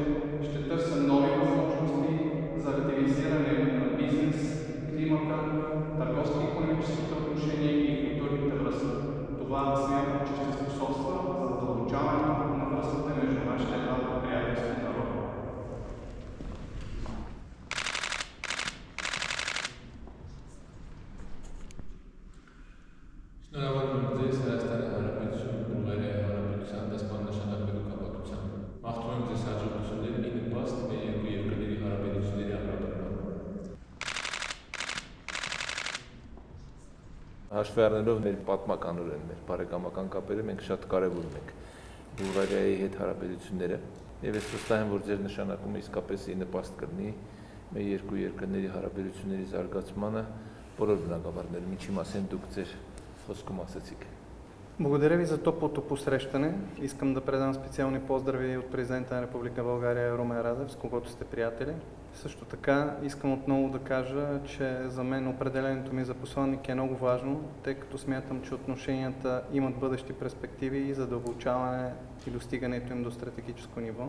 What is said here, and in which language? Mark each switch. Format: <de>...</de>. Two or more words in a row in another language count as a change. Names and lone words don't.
<bg>Ще търся нови възможности за активизиране на бизнес, климата, търговско-икономическите отношения и културните връзки. Това смятам, че ще способства за задълбочаването на връзките между нашите два приятелски народи.</bg> <hy>Շնորհավորում եմ ձեզ Հայաստանի Հանրապետություն Բուլղարիայի Հանրապետության դեսպան նշանակվելու կապակցությամբ։ Մաղթում եմ ձեզ հաջողություններ ի նպաստ մեր երկու երկրների հարաբերությունների ամրապնդման։ Հաշվի առնելով մեր պատմականորեն, մեր բարեկամական կապերը մենք շատ կարևորում ենք Բուլղարիայի հետ հարաբերությունները եւ ես վստահ եմ, որ ձեր նշանակումը իսկապես ի նպաստ կլինի մեր երկու երկրների հարաբերությունների զարգացմանը բոլոր բնագավառներում, ինչի մասին дук ձեր խոսքում ասացիք.</hy> <bg>Благодаря ви за топлото посрещане. Искам да предам специални поздрави от президента на Република България Румен Радев, с когото сте приятели. Също така искам отново да кажа, че за мен определението ми за посланник е много важно, тъй като смятам, че отношенията имат бъдещи перспективи и задълбочаване и достигането им до стратегическо ниво.</bg>